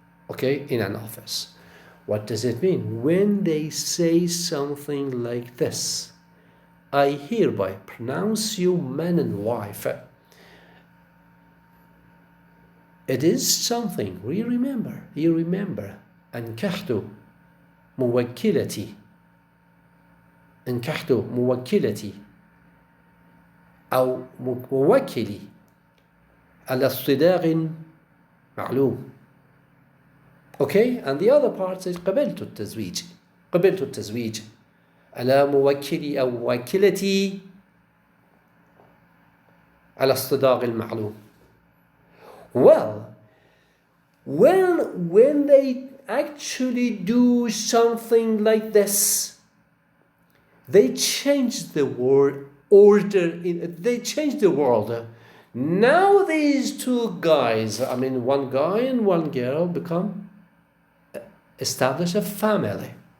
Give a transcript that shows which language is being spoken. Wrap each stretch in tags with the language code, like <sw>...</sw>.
<en>Okay, in an office. What does it mean? When they say something like this, I hereby pronounce you man and wife. It is something, you remember.</en> <ar>أنكحت موكلتي أنكحت موكلتي أو موكلي على صداق معلوم.</ar> <en>Okay, and the other part says قبلت التزويج على موكلي أو موكلتي على الصداق المعلوم. Well, when they actually do something like this, they change the word order. They change the world. Now these two guys, one guy and one girl, establish a family.</en>